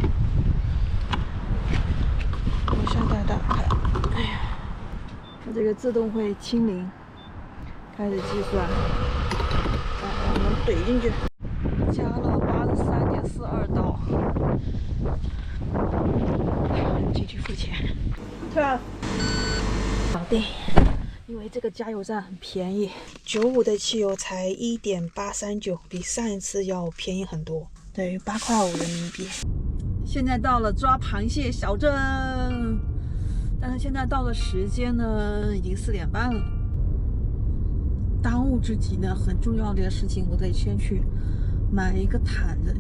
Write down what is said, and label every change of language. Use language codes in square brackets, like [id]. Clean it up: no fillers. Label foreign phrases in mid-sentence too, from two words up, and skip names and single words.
[zh] 我现在打開，哎呀，它這個自動會清零，開始計算。我們懟進去，加了83.42刀。進去付錢。搞定。因為這個加油站很便宜，95的汽油才1.839，比上一次要便宜很多，等於8塊5人民幣。現在到了抓螃蟹小鎮，但是現在到了時間呢，已經4點半了。當務之急呢，很重要的事情，我得先去買一個毯子。